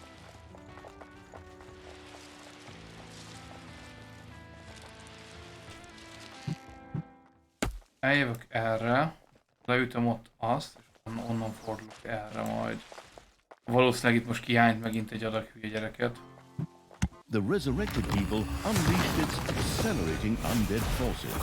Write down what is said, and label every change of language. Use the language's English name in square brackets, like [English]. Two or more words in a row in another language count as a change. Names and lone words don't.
[Hungarian] Eljövök erre, leütöm ott azt, és onnan fordulok erre majd. Valószínűleg itt most kihányt megint egy adag hülye gyereket. [English] The resurrected evil unleashed its accelerating undead forces.